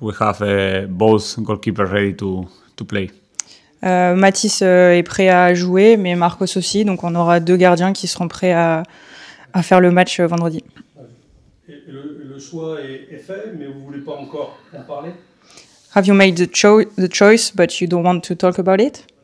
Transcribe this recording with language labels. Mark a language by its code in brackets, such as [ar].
[en] We have both goalkeepers ready to play. [fr] Mathis est prêt à jouer, mais Marcos aussi. Donc on aura 2 gardiens qui seront prêts à faire le match vendredi. Et le choix est fait, mais vous ne voulez pas encore en parler? [en] Have you made the choice, but you don't want to talk about it?